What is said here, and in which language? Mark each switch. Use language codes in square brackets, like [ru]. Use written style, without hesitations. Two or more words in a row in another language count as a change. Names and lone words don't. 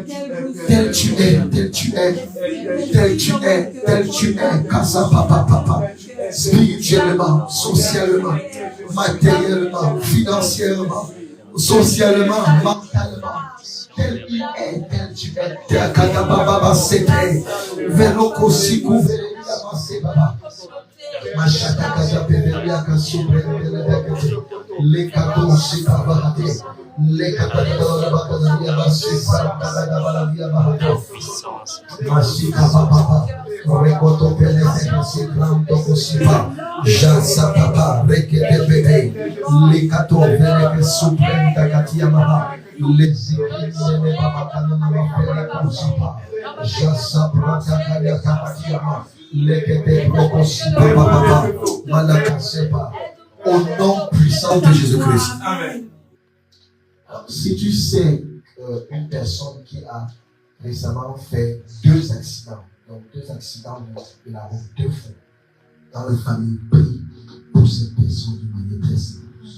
[fr] Tel tu es, tel tu es. Tel tu es, tel tu es. Kasa papa. Spirituellement, socialement, matériellement, financièrement, socialement, mentalement. Tel il est, tel tu es. Tel kadababa c'était. Veloko siku velebia masebaba. Machata kaja pevelia kasubre velebekete. Lekato sikabahate. Lekatadora bakanaria basisa kadabalaria bahato. Masika papa. Rekoto pelete siklanto kusipa. Jansa papa rekete bebe. Lekato veleke suprenta katia maha. Lezikine papa kanana mafele kusipa. Jansa prata karia katia maha. Lekete prokosipa papa. Malakasepa. Au nom puissant de Jésus-Christ. Amen. Si tu sais une personne qui a récemment fait 2 accidents, donc 2 accidents de la route, 2 fois, dans la famille, prie pour cette personne d'une manière très sérieuse.